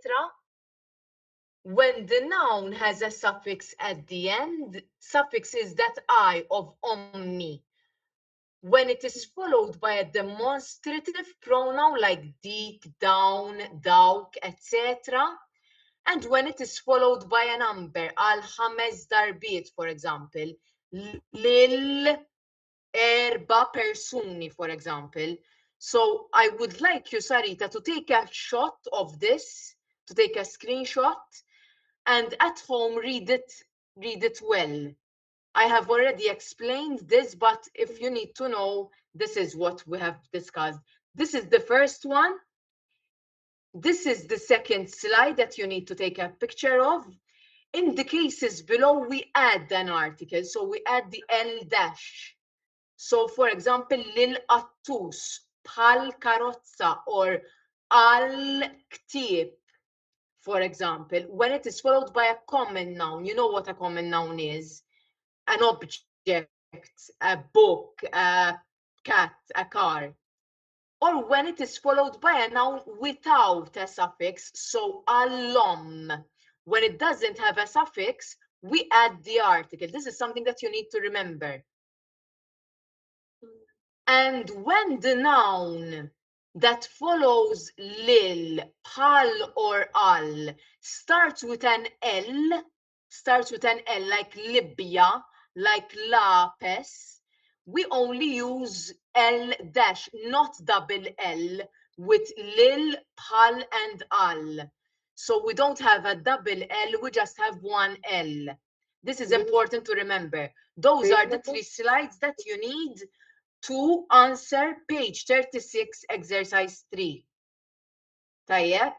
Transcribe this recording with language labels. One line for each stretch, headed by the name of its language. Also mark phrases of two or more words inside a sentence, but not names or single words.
English: When the noun has a suffix at the end, suffix is that I of omni. When it is followed by a demonstrative pronoun like dik, down, dawk, etc. And when it is followed by a number,
Maltese: al-ħames darbiet,
English: for example,
Maltese: lil erba persuni,
English: for example. So I would like you, Sarita, to take a shot of this, to take a screenshot, and at home read it well. I have already explained this, but if you need to know, this is what we have discussed. This is the first one. This is the second slide that you need to take a picture of. In the cases below, we add an article. So we add the L dash. So for example,
Maltese: lil attus, bħal karozza,
English: or
Maltese: al ktib,
English: for example, when it is followed by a common noun. You know what a common noun is? An object, a book, a cat, a car. Or when it is followed by a noun without a suffix, so alom. When it doesn't have a suffix, we add the article. This is something that you need to remember. And when the noun that follows lil, bħal, or al starts with an L, like Libya, like lapis, we only use L dash, not double L, with lil, bħal, and al. So we don't have a double L, we just have one L. This is important to remember. Those Page are the number? 3 slides that you need to answer page 36, exercise 3. Tayyeb?